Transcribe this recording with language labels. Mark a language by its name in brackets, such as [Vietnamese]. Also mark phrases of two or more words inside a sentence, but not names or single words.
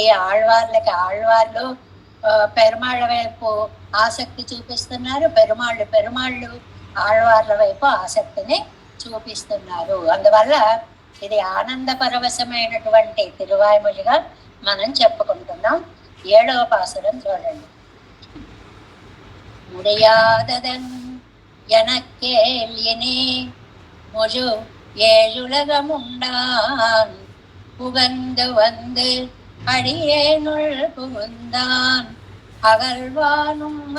[Telugu] ఆళ్వార్లు పెరుమాళ్ళ వైపు ఆసక్తి చూపిస్తున్నారు, పెరుమాళ్ళు ఆళ్వార్ల వైపు ఆసక్తిని చూపిస్తున్నారు. అందువల్ల ఇది ఆనంద పరవశమైనటువంటి తిరువాయుమొழிగా మనం చెప్పుకుంటున్నాం. 7వ పాసురం చూడండి. [Tamil] முடியாததன் எனக்கேல்யினே முழு 7 உலகமுண்டான் புகந்து வந்து அடியேனுள் புகுந்தான் அகழ்வானும்